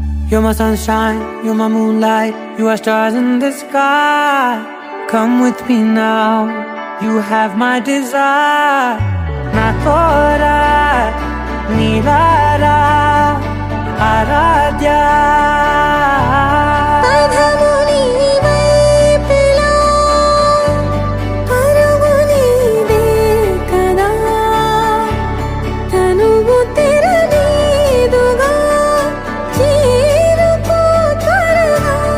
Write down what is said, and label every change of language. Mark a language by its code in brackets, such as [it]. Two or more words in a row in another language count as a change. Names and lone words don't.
[en] You're my sunshine, you're my moonlight, you are stars in the sky. Come with me now, you have my desire. Na tora, nilara, aradhya. [te] పదము నీ వైపులా, పరుగు నీదే కదా, తనువు తెర నీదుగా, చేరుకో త్వరగా.